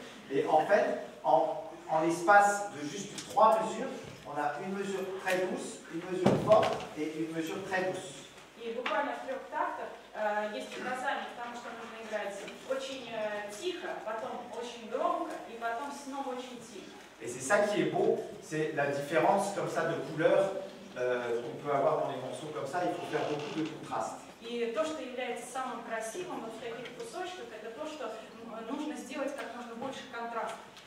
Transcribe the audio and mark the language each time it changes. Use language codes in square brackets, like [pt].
[fr] Et en fait, en l'espace de juste 3 mesures, on a une mesure très douce, une mesure forte et une mesure très douce. [ru] И буквально в 3 тактах есть указание, потому что нужно играть очень тихо, потом очень громко и потом снова очень тихо. [fr] Et c'est ça qui est beau, c'est la différence comme ça de couleurs qu'on peut avoir dans les morceaux comme ça. Il faut faire beaucoup de contraste. [ru] И то, что является самым красивым вот в таких кусочках, это то, что нужно сделать как можно больше контраста.